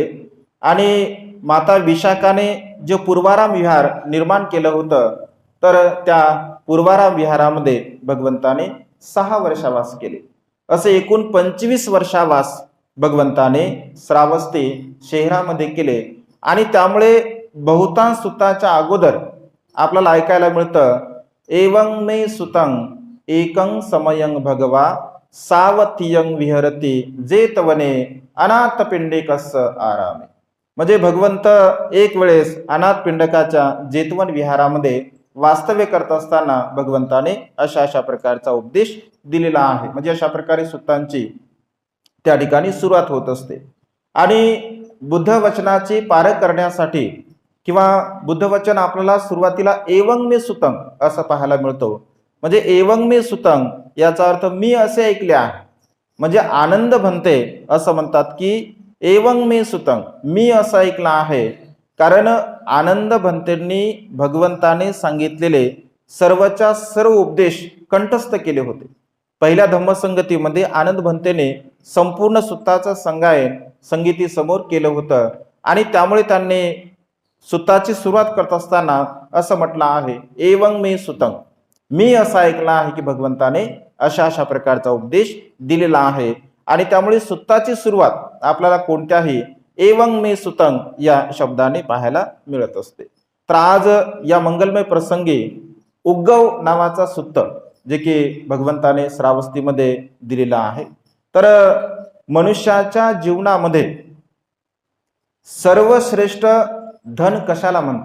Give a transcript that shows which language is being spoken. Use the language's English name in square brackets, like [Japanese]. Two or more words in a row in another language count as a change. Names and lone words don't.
[Marathi] आणि माता विशाखाने जे पूर्वाराम विहार निर्माण केलं होतं, तर त्या पूर्वाराम विहारामध्ये भगवंताने 6 वर्षावास केले. असे एकूण 25 वर्षावास भगवंताने श्रावस्ती शहरामध्ये केले. आणि त्यामुळे बहुतांश सुताच्या अगोदर आपल्याला ऐकायला मिळतं, [Pali] एवं मे सुतं एकं समयं भगवा सावथियं विहरती जेतवने अनाथ पिंडिकस्य आरामे. [Marathi] म्हणजे भगवंत एक वेळेस अनाथ पिंडकाच्या जेतवन विहारामध्ये वास्तव्य करत असताना भगवंताने अशा प्रकारचा उपदेश दिलेला आहे. म्हणजे अशा प्रकारे सुतांची त्या ठिकाणी सुरुवात होत असते. आणि बुद्ध वचनाची पारख करण्यासाठी किंवा बुद्ध वचन आपल्याला सुरुवातीला [Pali] एवं मे सुतं [Marathi] असं पाहायला मिळतो. म्हणजे [Pali] एवं मे सुतं [Marathi] याचा अर्थ मी असे ऐकले आहे. म्हणजे आनंद भंते असं म्हणतात की [Pali] एवं मे सुतं, [Marathi] मी असं ऐकलं आहे. कारण आनंद भंतेंनी भगवंताने सांगितलेले सर्वच्या सर्व उपदेश कंठस्थ केले होते. पहिल्या धम्मसंगतीमध्ये आनंद भंतेने संपूर्ण सुत्ताचं संगीती समोर केलं होतं. आणि त्यामुळे त्यांनी सुत्ताची सुरुवात करत असताना असं म्हटलं आहे, [Pali] एवं मे सुतं, [Marathi] मी असं ऐकलं आहे की भगवंताने अशा प्रकारचा उपदेश दिलेला आहे. आणि त्यामुळे सुत्ताची सुरुवात आपल्याला कोणत्याही [Pali] एवं मे सुतं [Marathi] या शब्दाने पाहायला मिळत असते. तर आज या मंगलमय प्रसंगी उग्गव नावाचा सुत्त जे की भगवंताने श्रावस्तीमध्ये दिलेला आहे. तर मनुष्याच्या जीवनामध्ये सर्वश्रेष्ठ धन कशाला म्हणतात?